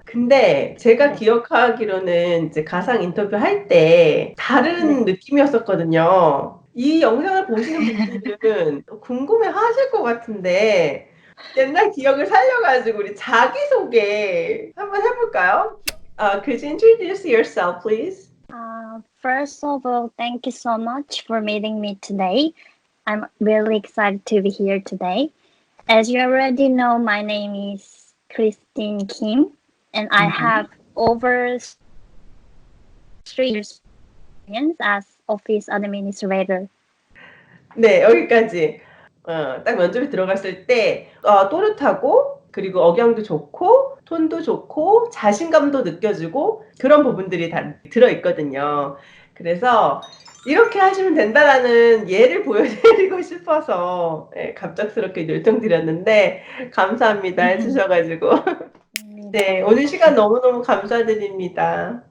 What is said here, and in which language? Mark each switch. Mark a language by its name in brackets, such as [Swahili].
[Korean] 근데 제가 기억하기로는 이제 가상 인터뷰 할 때 다른 느낌이었었거든요. 이 영상을 보시는 분들은 궁금해 하실 것 같은데 옛날 기억을 살려가지고 우리 자기소개 한번 해볼까요? [English] Could you introduce yourself, please? First of all, thank you so much for meeting me today. I'm really excited to be here today. As you already know, my name is Christine Kim, and I have over 3 years experience as office administrator. [Korean] 네, 여기까지. 딱 면접에 들어갔을 때 또렷하고 그리고 억양도 좋고 톤도 좋고 자신감도 느껴지고 그런 부분들이 다 들어있거든요. 그래서 이렇게 하시면 된다라는 예를 보여드리고 싶어서 갑작스럽게 요청드렸는데 감사합니다 해주셔가지고 네, 오늘 시간 너무너무 감사드립니다.